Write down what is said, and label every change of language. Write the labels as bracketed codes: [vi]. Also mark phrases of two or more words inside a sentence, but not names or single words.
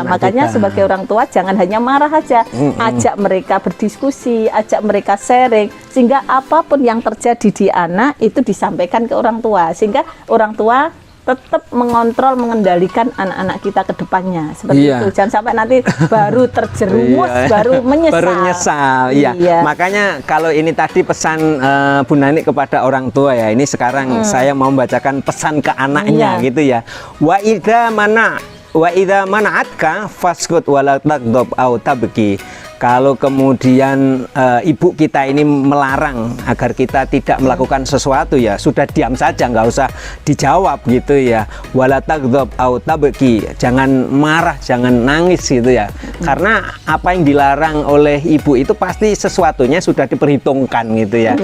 [id] Makanya sebagai orang tua jangan hanya marah aja, ajak mereka berdiskusi, ajak mereka sharing, sehingga apapun yang terjadi di anak itu disampaikan ke orang tua, sehingga orang tua tetap mengontrol, mengendalikan anak-anak kita ke depannya. Seperti itu. Jangan sampai nanti baru terjerumus, baru menyesal. Makanya kalau ini tadi pesan Bu Nani kepada orang tua ya, ini sekarang saya mau membacakan pesan ke anaknya gitu ya. [ar] وإذا منعتك فاسكت ولا تغضب أو تبكي. [id] Kalau kemudian ibu kita ini melarang agar kita tidak melakukan sesuatu ya, sudah diam saja, nggak usah dijawab gitu ya. [ar] ولا تغضب أو تبكي, [id] jangan marah, jangan nangis gitu ya. Karena apa yang dilarang oleh ibu itu pasti sesuatunya sudah diperhitungkan gitu ya.